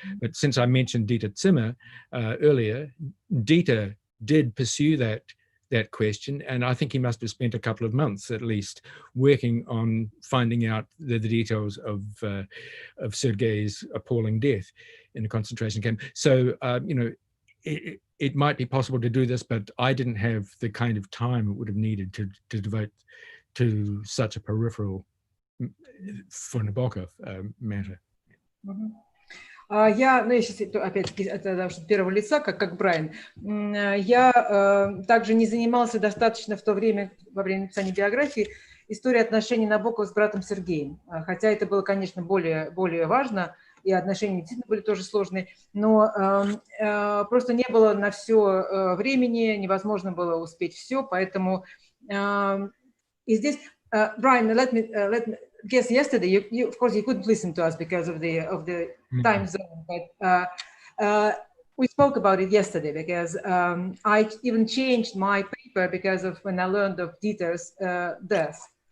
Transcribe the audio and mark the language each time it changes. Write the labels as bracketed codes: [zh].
[en] But since I mentioned Dieter Zimmer earlier, Dieter did pursue that question, and I think he must have spent a couple of months at least working on finding out the details of Sergei's appalling death in a concentration camp. So, you know, it might be possible to do this, but I didn't have the kind of time it would have needed to devote to such a peripheral, for Nabokov, matter. [ru] Я сейчас опять-таки это с первого лица, как Брайан. Я также не занимался достаточно в то время, во время написания биографии, историей отношений Набокова с братом Сергеем. Хотя это было, конечно, более важно, и отношения действительно были тоже сложные, но просто не было на все времени, невозможно было успеть все, поэтому и здесь, [en] Brian, let me guess, yesterday, you of course you couldn't listen to us because of the time zone, but we spoke about it yesterday because I even changed my paper because of when I learned of Dieter's death.